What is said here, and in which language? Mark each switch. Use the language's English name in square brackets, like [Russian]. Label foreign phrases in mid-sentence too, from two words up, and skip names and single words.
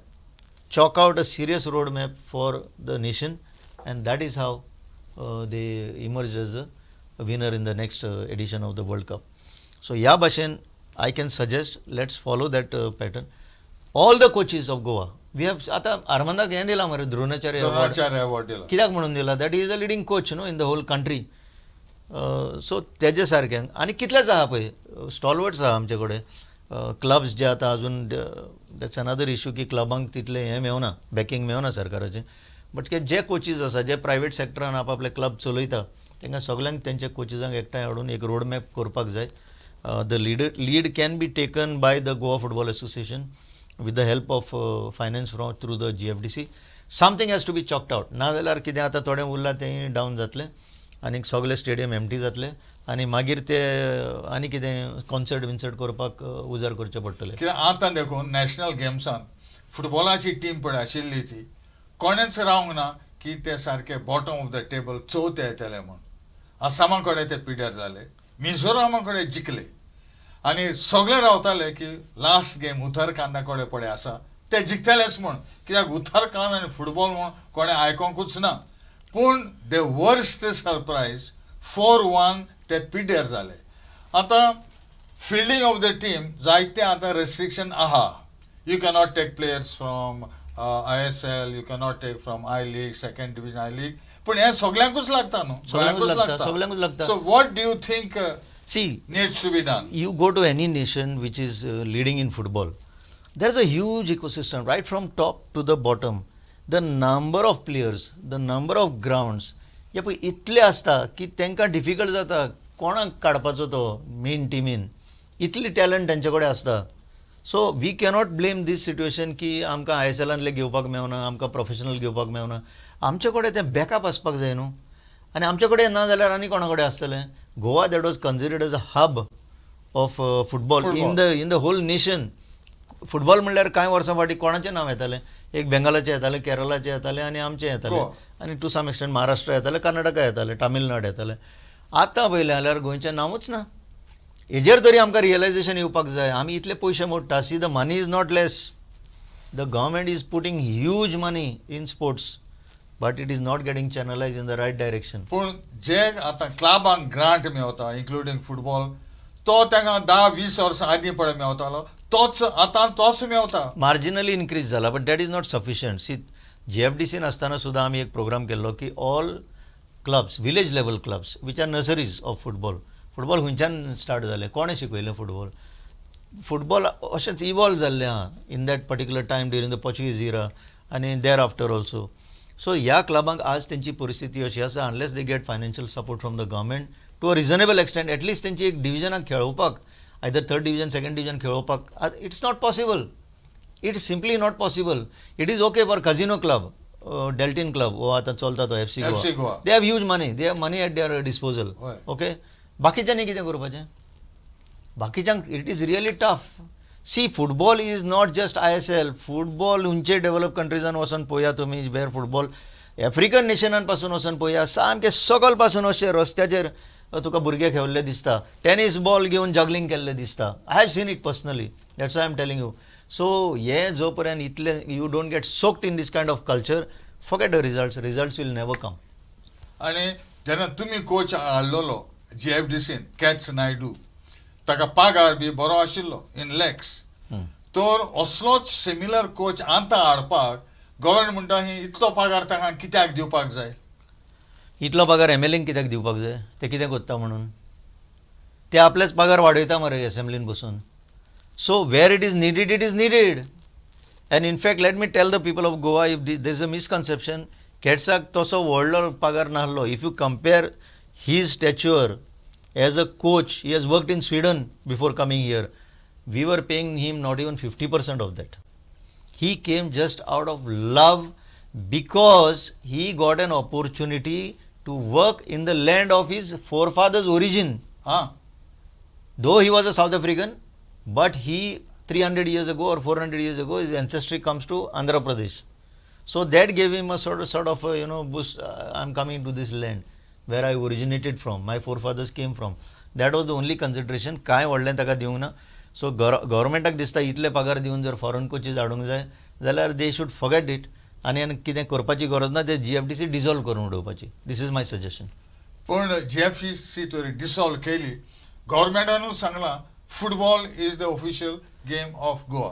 [English] Chalk out a serious roadmap for the nation, and that is how they emerge as a winner in the next edition of the World Cup. So, [Konkani] या भाशेन [English] I can suggest let's follow that pattern. All the coaches of Goa. We have [Konkani] आता आर्मांदाक हें दिलां मरे द्रोणाचार्य अवॉर्ड दिला. कित्याक म्हणून दिला, [English] that is a leading coach [Konkani] न्हू [English] in the whole country. [Konkani] सो तेजे सारकें आनी कितलेच आहा पळय स्टॉलवर्ड्स आहा आमचे कडेन. क्लब्स जे आतां अजून [English] that's another issue [Konkani] की क्लबांक तितलें हें मेळना, बॅकींग मेळना सरकाराचें. बट जे कोचीस आसा, जे प्रायवेट सेक्टरान आपले क्लब चलयता, तांकां सगळ्यांक तेंच्या कोचिजांक एकठांय हाडून एक रोडमॅप करपाक जाय. [English] The lead can be taken by the Goa Football Association with the help of finance through the GFDC. Something has to be chalked out. [Konkani] नाजाल्यार कितें आतां थोडें उरलां तें डावन जातलें आनी सगळे [English] stadium empty [Konkani] जातले आनी मागीर ते आनी कितें कॉन्सर्ट करपाक उजार करचें पडटलें. कित्याक आतां देखून नॅशनल गेम्सान फुटबॉलाची टीम पळय आशिल्ली ती कोणेच रावंक ना की ते सारके [English] bottom of the table [Konkani] चवथे येतले म्हूण. आसामा कडेन ते पिड्यार जाले, मिझोरामा कडेन जिखले आनी सगळे रावताले की [English] last game [Konkani] उत्तराखंडा कडेन पळय आसा ते जिखतलेच म्हूण. कित्याक उत्तराखंड आनी फुटबॉल म्हूण कोणें आयकोंकूच ना. पूण [English] the worst surprise [Konkani] 4-1 ते पिड्यार जाले. आतां [English] fielding of the team [Konkani] जायते आतां रेस्ट्रिक्शन आहा. [English] You cannot take players from ISL, you cannot take from I League, second division I League, सेकंड डिविजन आय लीग. [Konkani] पूण हें सगळ्यांकूच लागता न्हू, सगळ्यांकूच लागता. [English] so what do you think See, needs to be done? You go to any nation which is leading in football, there's a huge ecosystem right from top to the bottom. The number of players, the number of grounds, [Konkani] हे पळय इतले आसता की तांकां डिफिकल्ट जाता कोणाक काडपाचो तो मेन टिमीन. इतली टॅलंट तांचे कडेन आसता. [English] so we cannot blame this situation [Konkani] की आमकां ISLांतले घेवपाक मेळना, आमकां प्रोफेशनल घेवपाक मेळना. आमचे कडेन तें बॅकअप आसपाक जाय न्हू. आनी आमचे कडेन ना जाल्यार आनी कोणा कडेन आसतलें. [English] Goa that was considered as a hub of football in the whole nation. [Konkani] फुटबॉल म्हणल्यार कांय वर्सां फाटीं कोणाचें नांव येतालें, एक बेंगालाचें येतालें, केरळाचें येतालें आनी आमचें येतालें आनी [English] to some extent [Konkani] महाराष्ट्र येतालें, कर्नाटका येतालें, तामिळनाड येतालें. आतां पळयलें जाल्यार गोंयचें नांवूच ना. हेजेर तरी आमकां रियलायजेशन येवपाक जाय. आमी इतले पयशे मोडटा. [English] See the money is not less. The government is putting huge money in sports, but it is not getting channelized in the right direction. [Konkani] पूण जे आतां क्लबांक ग्रांट मेळता इन्क्लुडींग फुटबॉल, तो तांकां 10-20 वर्सां आदीं पळय मेळतालो, तोच आतां तोच मेळता. [English] Marginally increase जाला, but that is not sufficient. See, [Konkani] JFDCन आसतना सुद्दां आमी एक प्रोग्राम केल्लो की [English] all clubs village level clubs which are nurseries of football [Konkani] खंयच्यान स्टार्ट जालें कोणें शिकयलें फुटबॉल अशेंच इवॉल्व जाल्लें आहा [English] in that particular time during the Portuguese era [Konkani] आनी [English] there after also so [Konkani] ह्या क्लबांक आज तेंची परिस्थिती अशी आसा [English] unless they get financial support from the government to a reasonable extent atleast [Konkani] तेंची एक डिविजनाक खेळोवपाक [English] either third division second division खेळोवपाक it's not possible it's simply not possible it is okay for Casino Club Deltin Club [Konkani] वो आतां चलता तो [English] FC Goa they have huge money they have money at their disposal okay [Konkani] बाकीच्यांनी कितें करपाचें बाकीच्यांक [English] it is really tough see football is not just ISL football [Konkani] खंयचे डेव्हलप कंट्रीजान वचून पळया तुमी [English] where football [Konkani] आफ्रिकन नेशनां पासून वचून पळया सामकें सकयल पासून अशें रस्त्याचेर तुका भुरगे खेळिल्ले दिसता टेनीस बॉल घेवन जगलिंग केल्लें दिसता [English] I have seen it personally that's why I am telling you so [Konkani] हे जो पर्यंत इतले [English] you don't get soaked in this kind of culture forget the results will never come [Konkani] आनी जेन्ना तुमी कोच हाडलेलो JFDCन कॅट्स नायडू ताका पागार बी बरो आशिल्लो [English] in lakhs [Konkani] तर असलोच सिमिलर कोच आतां हाडपाक गव्हर्मेंट म्हणटा ही इतलो पागार ताका कित्याक दिवपाक जाय इतलो पगार MLAंक कित्याक दिवपाक जाय ते कितें करता म्हणून ते आपलेच पगार वाडयता मरे असेंब्लीन बसून [English] so where it is needed and in fact let me tell the people of Goa if there is a misconception [Konkani] कॅट्साक तसो व्हडलो पगार नासलो [English] if you compare his stature as a coach he has worked in Sweden before coming here we were paying him not even 50% of that he came just out of love because he got an opportunity to work in the land of his forefathers' origin. Though he was a South African, but he 300 years ago or 400 years ago, his ancestry comes to Andhra Pradesh. So that gave him a sort of boost. I'm coming to this land where I originated from. My forefathers came from. That was the only consideration. [Konkani] काय व्हडलें ताका दिवंक ना. So गव्हर्मेंटाक दिसता इतले पगार दिवन जर फॉरेन कोचीस हाडूंक जाय जाल्यार [English] they should forget it [Konkani] आनी कितें करपाची गरज ना ते JFDC डिसॉल्व करून उडोवपाची [English] this is my suggestion [Konkani] पूण JFDC तरी डिसॉल्व केली गव्हर्मेंटानूच सांगलां [English] football is the official game of Goa